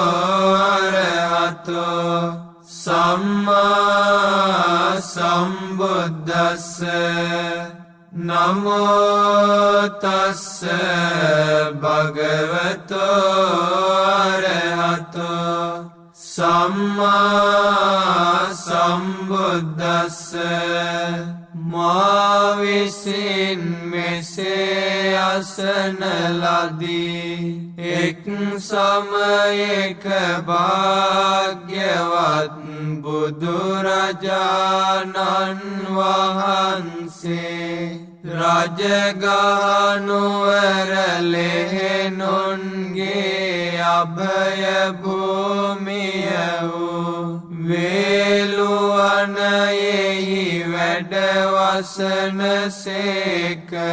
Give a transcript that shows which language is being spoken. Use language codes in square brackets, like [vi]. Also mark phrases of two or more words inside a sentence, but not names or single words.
[pi] අරහතෝ සම්මා සම්බුද්දස්ස නමෝ තස්ස භගවතෝ අරහතෝ සම්මා සම්බුද්දස්ස [si] මා විසින් මෙසේ අසන ලදී එක් සමයක භාග්‍යවත් බුදුරජාණන් වහන්සේ රජගහනුවර ලෙහෙනුන්ගේ අභය භූමිය වූ වේළුවනයෙහි වැඩවසන සේක